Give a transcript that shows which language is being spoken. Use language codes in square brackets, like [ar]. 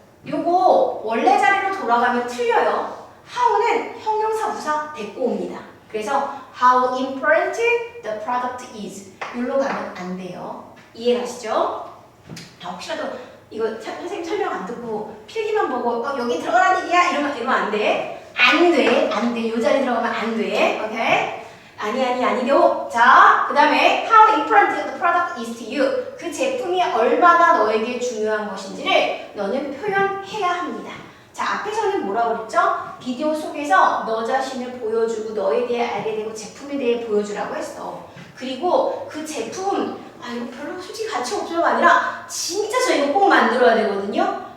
[ko] 요거 원래 자리로 돌아가면 틀려요. how는 형용사 부사 데리고 옵니다. 그래서 [en] how important the product is [ko] 여기로 가면 안 돼요. 이해가시죠? 혹시라도 이거 선생님 설명 안 듣고 필기만 보고 여기 들어가라는 얘기야 이러면 안 돼. 안 돼. 요 자리 들어가면 안 돼. 오케이? 아니요. [en] 자, 그 다음에 how important the product is to you. [ko] 그 제품이 얼마나 너에게 중요한 것인지를 너는 표현해야 합니다. 자, 앞에서는 뭐라고 그랬죠? 비디오 속에서 너 자신을 보여주고 너에 대해 알게 되고 제품에 대해 보여주라고 했어. 그리고 그 제품 이거 별로 솔직히 가치 없어요가 아니라 진짜 저 이거 꼭 만들어야 되거든요.